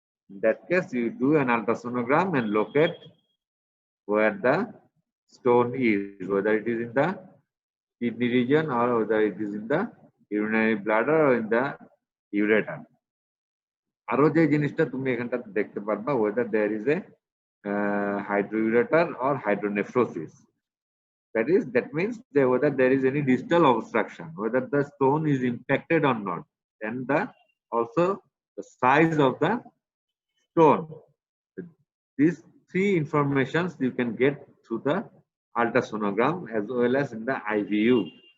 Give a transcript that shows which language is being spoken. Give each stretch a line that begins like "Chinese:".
English: In that case, you do an ultrasonogram and locate where the stone is, whether it is in the kidney region or whether it is in the urinary bladder or in the ureter.
Bangla: আরো যে জিনিসটা তুমি এখানটাতে দেখতে পারবা,
English: whether there is a hydroureter or hydronephrosis. That means that whether there is any distal obstruction, whether the stone is impacted or not, and also the size of the stone. These three informations you can get through the ultrasonogram as well as in the IVU.